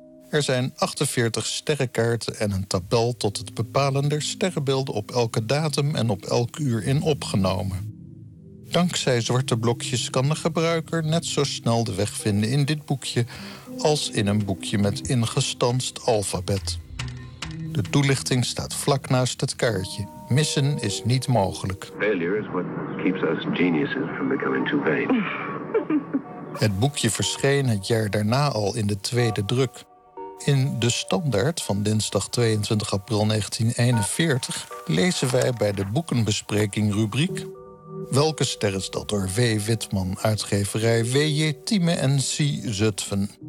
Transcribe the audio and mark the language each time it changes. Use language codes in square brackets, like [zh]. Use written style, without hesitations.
[nl] Er zijn 48 sterrenkaarten en een tabel tot het bepalen der sterrenbeelden op elke datum en op elk uur in opgenomen. Dankzij zwarte blokjes kan de gebruiker net zo snel de weg vinden in dit boekje als in een boekje met ingestanst alfabet. De toelichting staat vlak naast het kaartje. Missen is niet mogelijk. [en] Failure is what keeps us geniuses from becoming too vain. [nl] Het boekje verscheen het jaar daarna al in de tweede druk. In De Standaard van dinsdag 22 april 1941 lezen wij bij de boekenbespreking rubriek Welke ster is dat? Door W. Whitman, uitgeverij W.J. Thieme en C. Zutphen.